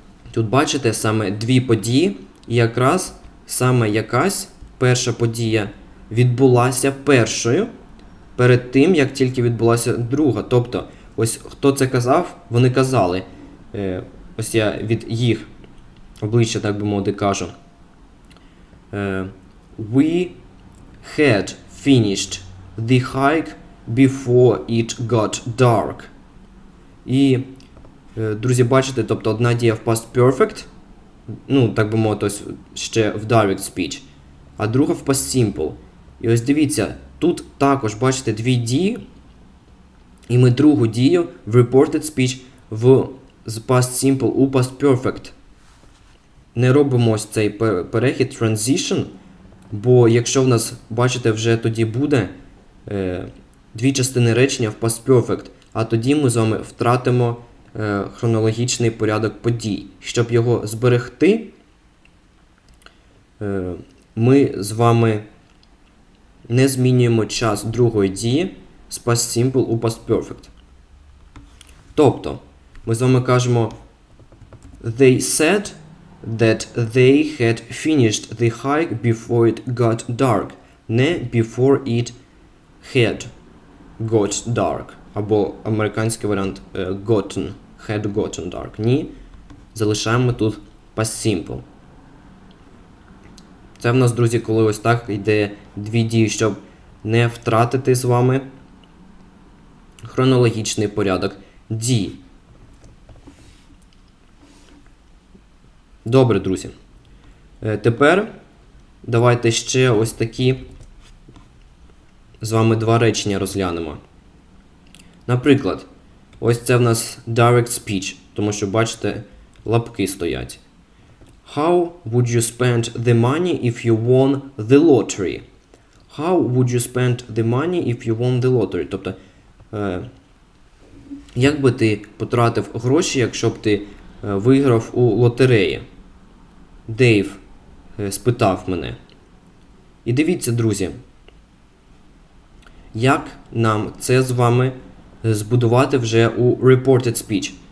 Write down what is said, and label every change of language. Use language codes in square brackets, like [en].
[uk] Тут бачите саме 2 події, і якраз саме якась перша подія відбулася першою, перед тим, як тільки відбулася друга. Тобто, ось хто це казав, вони казали, ось я від їх обличчя, так би мовити, кажу. [en] We had finished the hike before it got dark. [uk] І, друзі, бачите, тобто одна дія в [en] past perfect, [uk] ну, так би мовити, ось ще в direct speech, а друга в past simple. І ось дивіться, тут також, бачите, дві дії, і ми другу дію в reported speech з past simple у past perfect. Не робимо ось цей перехід transition, бо якщо в нас, бачите, вже тоді буде дві частини речення в past perfect, а тоді ми з вами втратимо хронологічний порядок подій. Щоб його зберегти, ми з вами не змінюємо час другої дії з past simple у past perfect. Тобто, ми з вами кажемо [en] they said that they had finished the hike before it got dark, не before it had got dark. [uk] Або американський варіант [en] gotten, had gotten dark. [uk] Ні, залишаємо тут past simple. Це в нас, друзі, коли ось так йде дві дії, щоб не втратити з вами хронологічний порядок дій. Добре, друзі. Тепер давайте ще ось такі з вами два речення розглянемо. Наприклад, ось це в нас direct speech, тому що, бачите, лапки стоять. [en] How would you spend the money if you won the lottery? How would you spend the money if you won the lottery? [uk] Тобто, як би ти потратив гроші, якщо б ти виграв у лотереї? Дейв спитав мене. І дивіться, друзі, як нам це з вами збудувати вже у reported speech.